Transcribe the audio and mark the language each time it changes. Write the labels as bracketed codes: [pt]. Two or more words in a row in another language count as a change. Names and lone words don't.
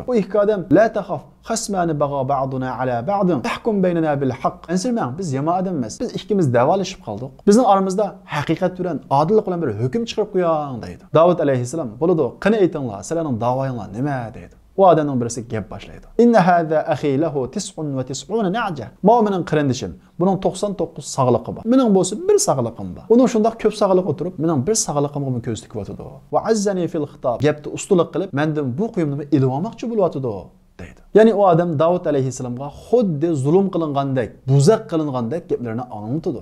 [uz] Bu ikki odam [ar] "لا تخف خصمان بغى بعضنا على بعض تحكم بيننا بالحق." [uz] Ansirmang, biz yomon odam emas. Biz ikkimiz davolashib qoldik. Bizning oramizda haqiqat bilan, odillik bilan bir hukm chiqarib qo'ying deydi. Davud alayhissalam "Bo'ladi, qani aytinglar, sizlarning da'voyinglar nima?" deydi. O adamning birisi gap boshlaydi. [ar] إن هذا أخي له 99 نعجة. [uz] Ma mening qarindishim. Buning 99 sog'liqi bor. Mening bo'lsa bir sog'liqim bor. Uni shundoq ko'p sog'liq o'tirib, mening bir sog'liqimga ko'z tikib [ar] وعزني في الخطاب. [uz] Gapni ustulik qilib, mendan bu quyimni ilib olmoqchi bo'lyapti deydi. Ya'ni o adam Davud alayhissalomga xuddi zulm qilingandek, buzaq qilingandek gaplarni anlatadi.